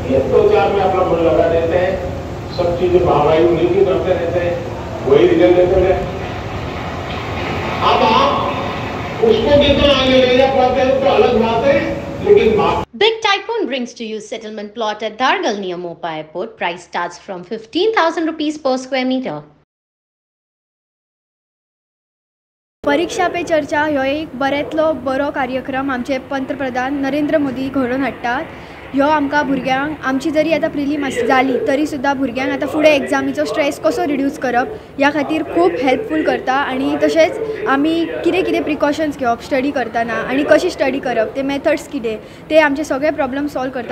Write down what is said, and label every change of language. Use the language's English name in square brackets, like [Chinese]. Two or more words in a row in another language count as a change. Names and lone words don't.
[Hindi] ये 2-4 में अपना मन लगा देते हैं, सब चीजें महंगाई उन्हीं की करते रहते हैं, वही रिजल्ट देते हैं। अब आप उसको कितना आगे ले जा पाते हैं तो अलग बात है, लेकिन [English] Big Tycoon brings to you settlement plot at Dargal near Mopa Airport. Price starts from 15,000 rupees per square meter. [Konkani] परीक्षा पे चर्चा ह्यो एक बऱ्यांतलो बरो कार्यक्रम आमचे पंतप्रधान नरेंद्र मोदी घडोवन हाडटात। ह्यो आमकां भुरग्यांक आमची जरी आतां प्रिलिम जाली तरी सुद्दां भुरग्यांक आतां फुडें एग्जामीचो स्ट्रेस कसो रिड्यूस करप ह्या खातीर खूब हेल्पफूल करता। आनी तशेंच आमी कितें कितें प्रिकॉशन्स घेवप स्टडी करतना आनी कशी स्टडी करप ते मेथड्स कितें ते आमचे सगळे [English] problem solve [Konkani] करता।